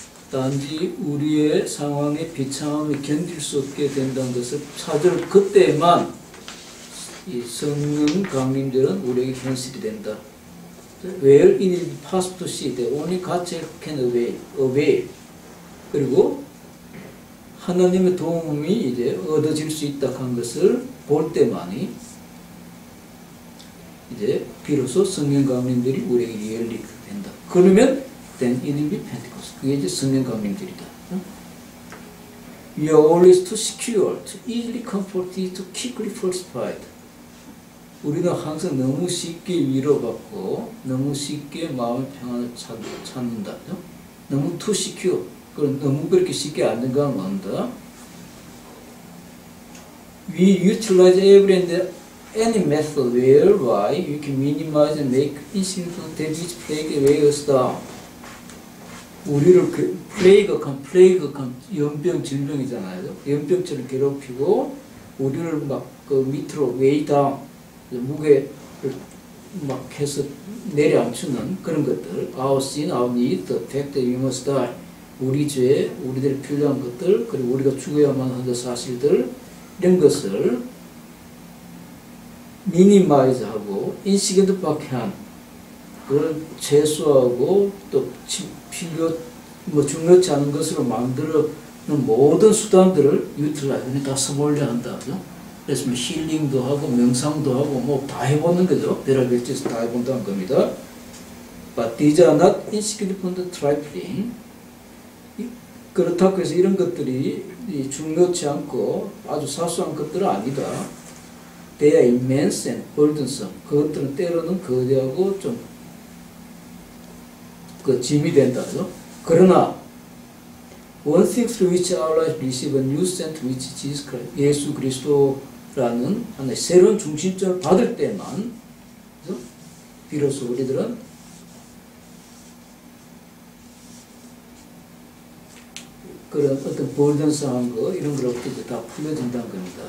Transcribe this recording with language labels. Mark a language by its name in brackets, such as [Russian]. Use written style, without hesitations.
[Korean] 단지 우리의 상황의 비참함을 견딜 수 없게 된다는 것을 찾을 그때만 이 성령 강림절은 우리에게 현실이 된다. [English] Where it is possible to see that only God's help can avail. [Korean] 그리고 하나님의 도움이 이제 얻어질 수 있다 한 것을 볼 때만이 이제 비로소 성령 강림들이 우리에게 리얼리가 된다. 그러면 [English] then it will be Pentecost. [Korean] 그게 이제 성령 강림들이다. [English] We are always too secure, too easily comforted, too quickly falsified. [Korean] 우리는 항상 너무 쉽게 위로받고 너무 쉽게 마음의 평안을 찾는다. 너무 [English] too secure. [Korean] 너무 그렇게 쉽게 안정감을 얻는다. [English] We utilize every and any method whereby we can minimize and make insignificant that which plague weigh us down. [Korean] 우리를 플레이그감 연병 질병이잖아요. 연병처럼 괴롭히고 우리를 막 그 밑으로 [English] weigh down [Korean] 무게를 막 해서 내려앉히는 그런 것들. [English] Our sin, our need, the fact that we must die. [Korean] 우리 죄, 우리들이 필요한 것들, 그리고 우리가 죽어야만 하는 사실들, 이런 것을 미니마이즈하고 인시겐트밖에 한 그걸 최소화하고 또 중요치 않은 것으로 만들어는 모든 수단들을 유틸라이즈는 다 써보려 한다. 그죠? 그래서 뭐 힐링도 하고 명상도 하고 뭐 다 해보는 거죠. 별의별 짓을 다 해본다는 겁니다. [English] But these are not insignificant trifling. [Korean] 그렇다고 해서 이런 것들이 중요치 않고 아주 사소한 것들은 아니다. [English] They are immense and burdensome. [Korean] 그것들은 때로는 거대하고 좀 짐이 된다죠. 그러나 [English] one thing through which our life receive a new center, which is Jesus Christ. [Korean] 예수 그리스도라는 하나의 새로운 중심점을 받을 때만 비로소 우리들은 그런 어떤 burden성한 거 이런 걸 어떻게 다 풀려진다는 겁니다.